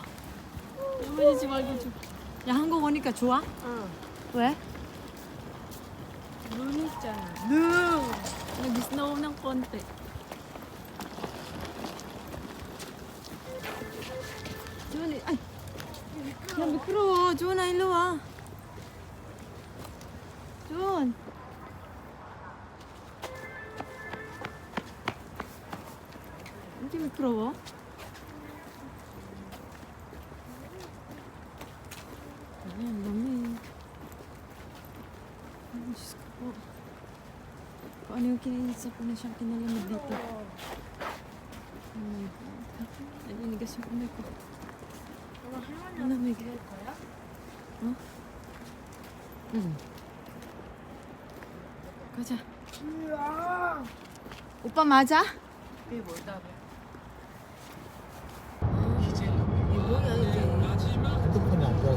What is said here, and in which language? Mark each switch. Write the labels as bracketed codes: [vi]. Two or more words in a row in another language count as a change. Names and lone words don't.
[ko] 넘어지지 말고 좀. 야 한국 오니까 좋아? 응. 왜? 눈 있잖아. 눈. [tl] Nag-snow ng konti. [ko] 주원이, 아이. 야 미끄러워. 주원아 일로 와. 준. 이렇게 미끄러워? [tl] Ayan, dami. Ay, Diyos ko po. Kung ano yung kinainisa ko na siyang kinalamig dito. [en] Oh my God. [tl] Ay, nanigas yung kamay ko. Malamig. [ko] 어? 응. 가자. 오빠 맞아? 이게 뭘까? 핸드폰이 안 좋아서.